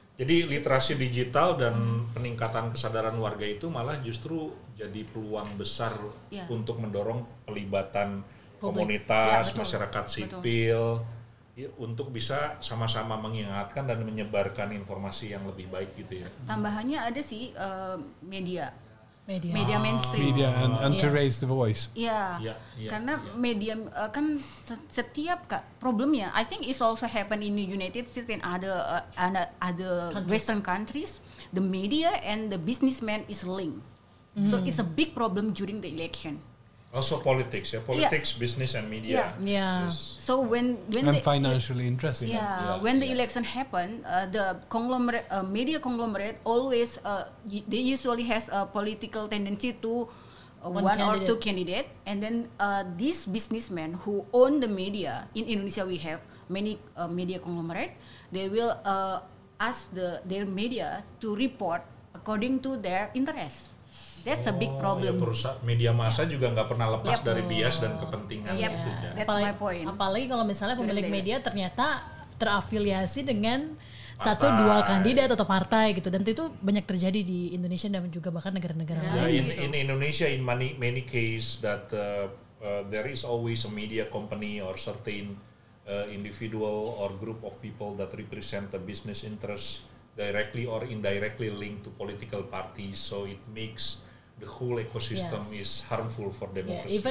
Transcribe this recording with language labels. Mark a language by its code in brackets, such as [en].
[id] Jadi literasi digital dan peningkatan kesadaran warga itu malah justru jadi peluang besar untuk mendorong pelibatan komunitas, masyarakat sipil, untuk bisa sama-sama mengingatkan dan menyebarkan informasi yang lebih baik gitu ya. Tambahannya ada sih media mainstream. [en] Media and to raise the voice. [id] Karena media kan setiap problemnya, [en] I think it's also happen in the United States and other Western countries. The media and the businessman is linked, so it's a big problem during the election. Also politics, business and media. Yes. So when and financially interested. When the election happen, the conglomerate, media conglomerate always they usually has a political tendency to one or two candidate, and then these businessmen who own the media in Indonesia, we have many media conglomerate. They will ask their media to report according to their interest. That's a big problem. [id] Media massa juga nggak pernah lepas dari bias dan kepentingan itu. [en] That's my point. [id] Apalagi kalau misalnya pemilik media ternyata terafiliasi dengan satu dua kandidat atau partai gitu, dan itu banyak terjadi di Indonesia dan juga bahkan negara-negara lain. [en] In Indonesia, in many cases that there is always a media company or certain individual or group of people that represent the business interests directly or indirectly linked to political parties. So it makes the whole ecosystem is harmful for democracy.